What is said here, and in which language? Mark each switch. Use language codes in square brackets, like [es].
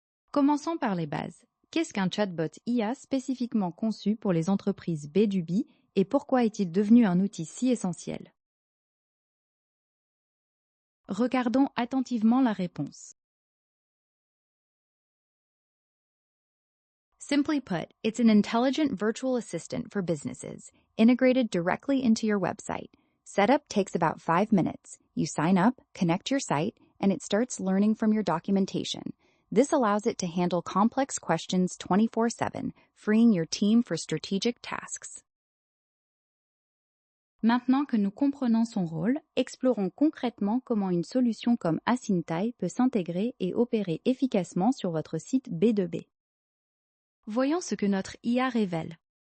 [fr] Commençons par les bases. Qu'est-ce qu'un chatbot IA spécifiquement conçu pour les entreprises B2B et pourquoi est-il devenu un outil si essentiel? Regardons attentivement la réponse. [en] Simply put, it's an intelligent virtual assistant for businesses, integrated directly into your website. Setup takes about 5 minutes. You sign up, connect your site, and it starts learning from your documentation. This allows it to handle complex questions 24/7, freeing your team for strategic tasks. [fr] Maintenant que nous comprenons son rôle, explorons concrètement comment une solution comme Asyntai peut s'intégrer et opérer efficacement sur votre site B2B. Voyons ce que notre IA révèle.